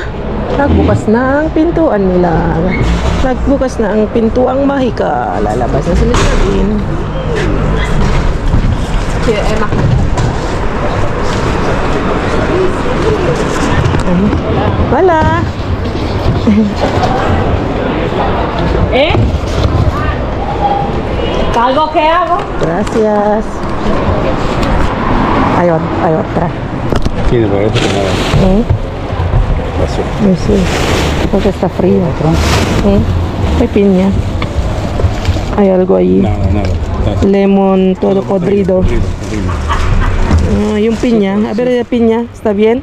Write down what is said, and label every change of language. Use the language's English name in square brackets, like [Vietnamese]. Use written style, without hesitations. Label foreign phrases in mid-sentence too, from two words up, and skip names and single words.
[Filipino] Nagbukas na ang pintuan nila. Nagbukas na ang pintuang mahika. Lalabas na si Mr. Bean. Kaya, Emma. Wala. [Spanish] ¿Eh? ¿Algo que hago? Gracias. [Filipino] Ayun, ayun, tara. [Spanish] Tiene para esto que nada. Pasó. Sí, porque está frío. Hay piña. Hay algo ahí. Nada. Lemon, todo podrido. Ah, yung piña. A ver, la piña. ¿Está bien?